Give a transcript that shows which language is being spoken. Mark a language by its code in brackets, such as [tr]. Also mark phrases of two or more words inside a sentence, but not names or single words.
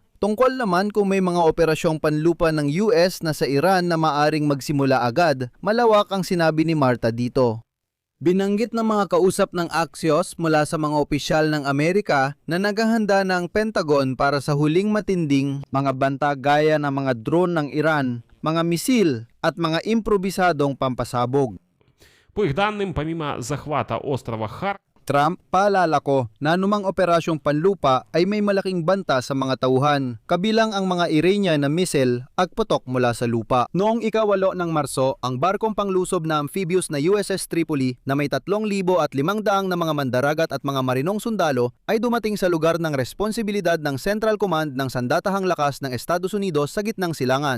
[tl] Tungkol naman kung may mga operasyong panlupa ng US na sa Iran na maaring magsimula agad, malawak ang sinabi ni Marta dito. Binanggit ng mga kausap ng Axios mula sa mga opisyal ng Amerika na naghahanda ng Pentagon para sa huling matinding mga banta gaya ng mga drone ng Iran, mga misil at mga improbisadong pampasabog. [ru] По их данным, помимо захвата острова Хар, [tl] Trump, paalala ko na anumang operasyong panlupa ay may malaking banta sa mga tauhan, kabilang ang mga Iranian na misil at putok mula sa lupa. Noong ika-8 ng Marso, ang barkong panglusob na amphibious na USS Tripoli na may 3,500 na mga mandaragat at mga marinong sundalo ay dumating sa lugar ng responsibilidad ng Central Command ng Sandatahang Lakas ng Estados Unidos sa gitnang silangan.